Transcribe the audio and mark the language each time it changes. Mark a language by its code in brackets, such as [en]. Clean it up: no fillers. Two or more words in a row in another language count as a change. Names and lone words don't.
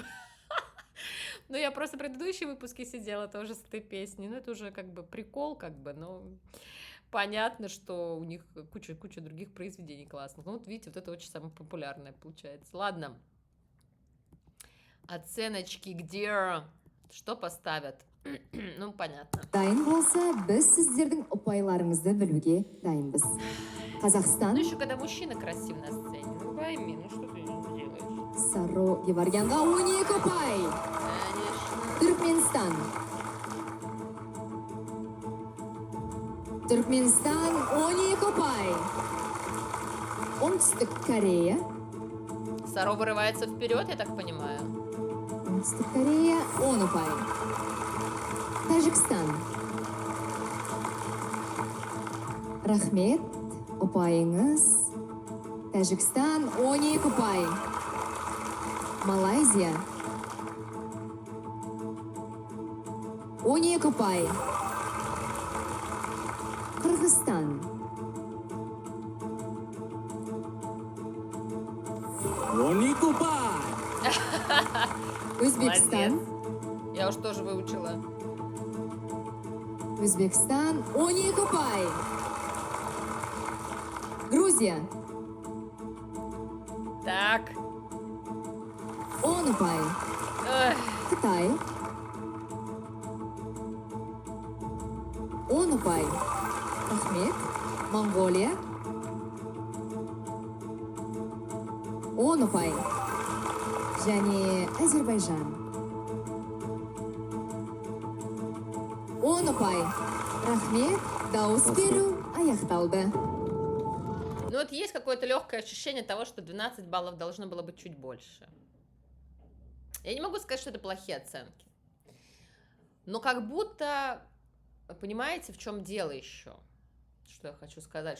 [ru] Ну я просто в предыдущие выпуски сидела тоже с этой песней, ну это уже как бы прикол, как бы, но... Понятно, что у них куча других произведений классных. Ну, вот видите, вот это очень самое популярное получается. Ладно. Оценочки где? Что поставят? Ну, понятно. [kk] Дайын болса, біз сіздердің ұпайларыңызды білуге дайынбыз. Қазақстан, [ru] Ну, еще когда мужчина красив на сцене. Ну, пойми, ну что ты делаешь? [kk] Саро Геворгянға 12 ұпай. [ru] Конечно. [kk] Түркменстан. Түркменстан 12 ұпай. Оңтүстік Корея. [ru] Саро вырывается вперед, я так понимаю. [kk] Оңтүстік Корея 10 ұпай. Тәжікстан. Рахмет, ұпайыңыз. Тәжікстан 12 ұпай. Малайзия. 12 ұпай. Қырғызстан. 12 ұпай. Өзбекстан. [ru] Молодец. Я уж тоже выучила. [kk] Өзбекстан 12 ұпай. Грузия. [ru] Так. [kk] 10 ұпай. Эх, Қытай. 10 ұпай. Рахмет. Монголия. 10 ұпай. Және Әзербайжан. 10 ұпай. Рахмет. Дауыс беру аяқталды. [ru] Ну вот есть какое-то легкое ощущение того, что 12 баллов должно было быть чуть больше. Я не могу сказать, что это плохие оценки. Но как будто, понимаете, в чем дело еще? Что я хочу сказать?